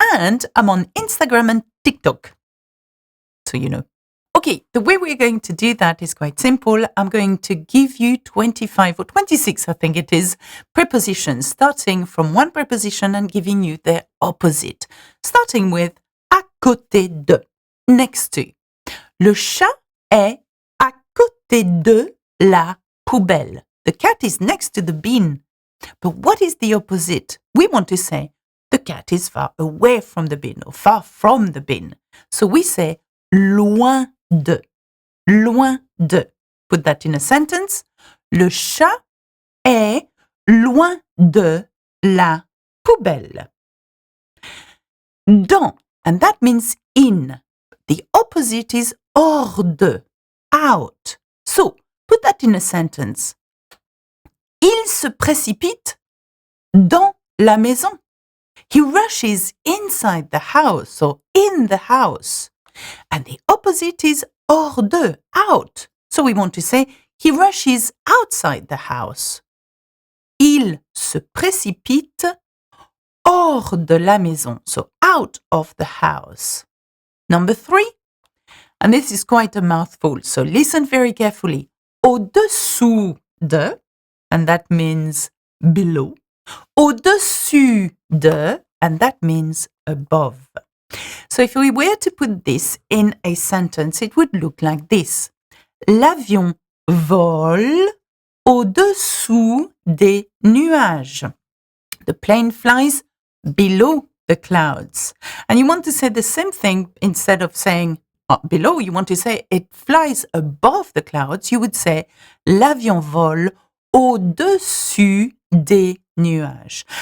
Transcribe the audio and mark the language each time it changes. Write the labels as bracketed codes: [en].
[en] And I'm on Instagram and TikTok. So you know. Okay, the way we're going to do that is quite simple. I'm going to give you 25 or 26, I think it is, prepositions, starting from one preposition and giving you their opposite. Starting with [fr] à côté de, [en] next to. [fr] Le chat est à côté de la poubelle. [en] The cat is next to the bin. But what is the opposite? We want to say the cat is far away from the bin or far from the bin. So we say [fr] loin de. Loin de. [en] Put that in a sentence. [fr] Le chat est loin de la poubelle. [en] Dans, and that means in. The opposite is [fr] hors de, [en] out. So, put that in a sentence. [fr] Il se précipite dans la maison. [en] He rushes inside the house or in the house. And the opposite is [fr] hors de, [en] out. So we want to say he rushes outside the house. [fr] Il se précipite hors de la maison. [en] So out of the house. Number 3, and this is quite a mouthful, so listen very carefully. [fr] Au-dessous de, [en] and that means below. [fr] Au-dessus de, [en] and that means above. So if we were to put this in a sentence, it would look like this. [fr] L'avion vole au-dessous des nuages. [en] The plane flies below the clouds. And you want to say the same thing instead of saying below, you want to say it flies above the clouds. You would say [fr] l'avion vole au-dessus des nuages.